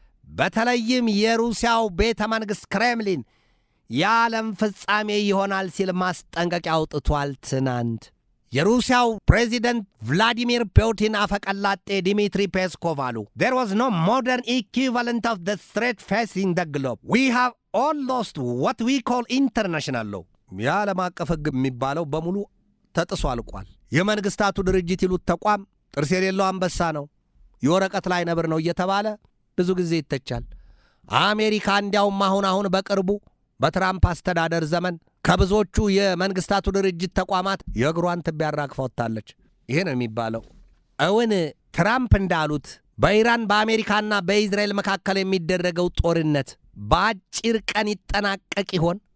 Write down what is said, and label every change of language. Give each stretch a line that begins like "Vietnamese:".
Amharic: በተለይም የሩሲያው ቤተ መንግሥት ክሬምሊን የዓለም ፍጻሜ ይሆናል ሲል ማስጠንቀቂያ አውጥቷል። ትናንት የሩሲያው ፕሬዚደንት ቭላዲሚር ፑቲን አፈቀላጤ ዲሚትሪ ፔስኮቭ አሉ
English: there was no modern equivalent of the threat facing the globe. We have all lost what we call international law.
Amharic: የዓለም አቀፍ ሕግ የሚባለው በሙሉ ተጥሶ አልቋል። የመንግስታቱ ድርጅት ይሉት ተቋም ጥርስ የሌለው አንበሳ ነው፣ የወረቀት ላይ ነብር ነው እየተባለ ብዙ ጊዜ ይተቻል። አሜሪካ እንዲያውም አሁን በቅርቡ በትራምፕ አስተዳደር ዘመን ከብዙዎቹ የመንግስታቱ ድርጅት ተቋማት የእግሯን ትቢያ አራግፋ ወጥታለች። ይሄ ነው የሚባለው። እውን ትራምፕ እንዳሉት በኢራን በአሜሪካና በእስራኤል መካከል የሚደረገው ጦርነት በአጭር ቀን ይጠናቀቅ ይሆን?